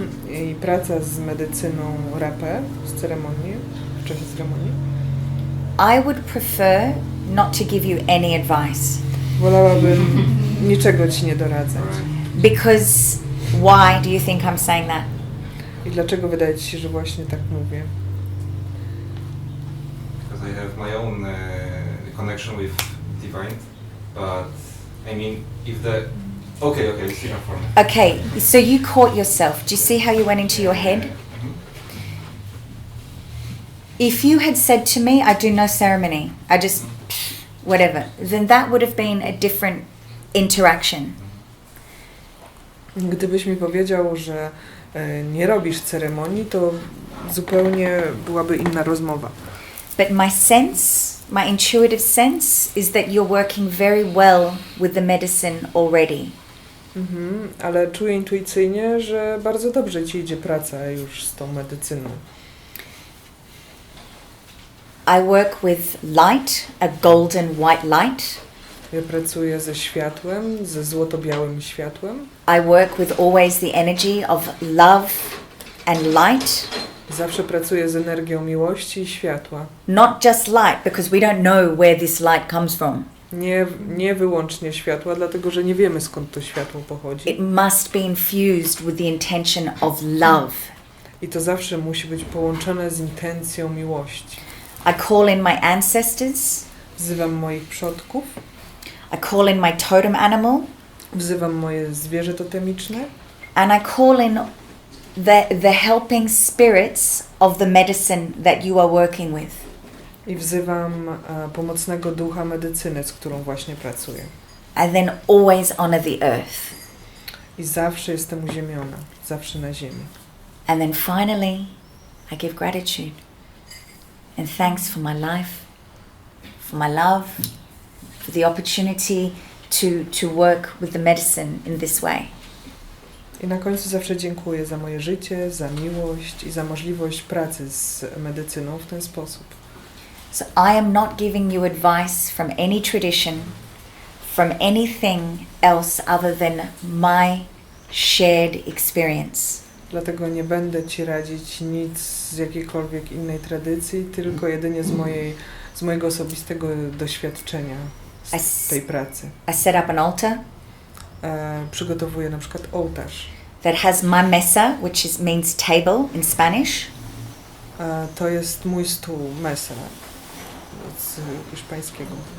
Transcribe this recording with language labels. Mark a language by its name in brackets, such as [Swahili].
[Polish] I praca z medycyną rapę, z ceremonii, w czasie ceremonii. [English] I would prefer not to give you any advice. [Polish] Wolałabym niczego Ci nie doradzać. [English] Because why do you think I'm saying that? [Polish] I dlaczego wydaje Ci się, że właśnie tak mówię? [English] Because I have my own connection with divine, but I mean, if the... Okay, it's enough for me. Okay, so you caught yourself. Do you see how you went into your head? If you had said to me, I do no ceremony, I just, whatever, then that would have been a different interaction. [Polish] Gdybyś mi powiedział, że nie robisz ceremonii, to zupełnie byłaby inna rozmowa. [English] But my sense, my intuitive sense is that you're working very well with the medicine already. [Polish] Ale czuję intuicyjnie, że bardzo dobrze Ci idzie praca już z tą medycyną. [English] I work with light, a golden white light. [Polish] Ja pracuję ze światłem, ze złoto-białym światłem. [English] I work with always the energy of love and light. [Polish] Zawsze pracuję z energią miłości i światła. [English] Not just light, because we don't know where this light comes from. [Polish] Nie wyłącznie światła, dlatego że nie wiemy, skąd to światło pochodzi. [English] It must be infused with the intention of love. [Polish] I to zawsze musi być połączone z intencją miłości. [English] I call in my ancestors. [Polish] Wzywam moich przodków. [English] I call in my totem animal. [Polish] Wzywam moje zwierzę totemiczne. [English] And I call in the helping spirits of the medicine that you are working with. [Polish] I wzywam pomocnego ducha medycyny, z którą właśnie pracuję. [English] And then always honor the earth. [Polish] I zawsze jestem uziemiona, zawsze na ziemi. [English] And then finally, I give gratitude and thanks for my life, for my love, for the opportunity to work with the medicine in this way. [Polish] I na końcu zawsze dziękuję za moje życie, za miłość i za możliwość pracy z medycyną w ten sposób. [English] So I am not giving you advice from any tradition, from anything else other than my shared experience. [Polish] Dlatego nie będę Ci radzić nic z jakiejkolwiek innej tradycji, tylko jedynie z mojego osobistego doświadczenia z tej pracy. [English] I set up an altar. [Polish] Przygotowuję na przykład ołtarz. [English] That has my mesa, which means table in Spanish. [Polish] To jest mój stół, mesa, z hiszpańskiego.